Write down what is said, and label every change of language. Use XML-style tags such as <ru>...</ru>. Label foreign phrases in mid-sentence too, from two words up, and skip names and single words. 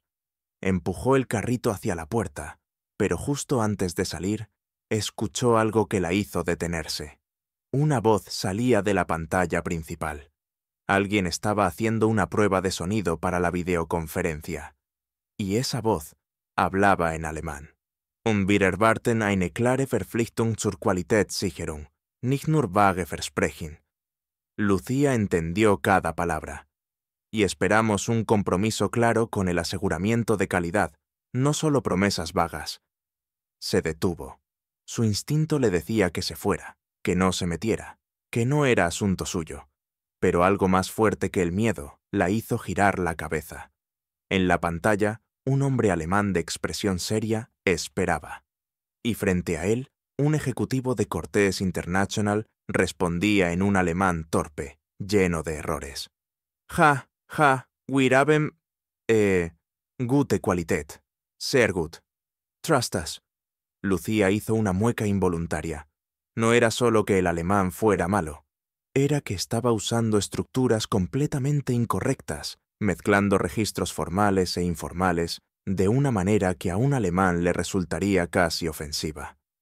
<es>Empujó el carrito hacia la puerta, pero justo antes de salir, escuchó algo que la hizo detenerse. Una voz salía de la pantalla principal. Alguien estaba haciendo una prueba de sonido para la videoconferencia. Y esa voz hablaba en alemán.</es> <de>Wir erwarten eine klare Verpflichtung zur Qualitätssicherung, nicht nur vage Versprechen.</de> <es>Lucía entendió cada palabra. Y esperamos un compromiso claro con el aseguramiento de calidad, no solo promesas vagas. Se detuvo. Su instinto le decía que se fuera, que no se metiera, que no era asunto suyo. Pero algo más fuerte que el miedo la hizo girar la cabeza. En la pantalla, un hombre alemán de expresión seria esperaba. Y frente a él, un ejecutivo de Cortés International respondía en un alemán torpe, lleno de errores.</es> <de>Wir haben, gute Qualität. Sehr gut.</de> <en>Trust us.</en> <es>Lucía hizo una mueca involuntaria. No era solo que el alemán fuera malo. Era que estaba usando estructuras completamente incorrectas, mezclando registros formales e informales de una manera que a un alemán le resultaría casi ofensiva.</es>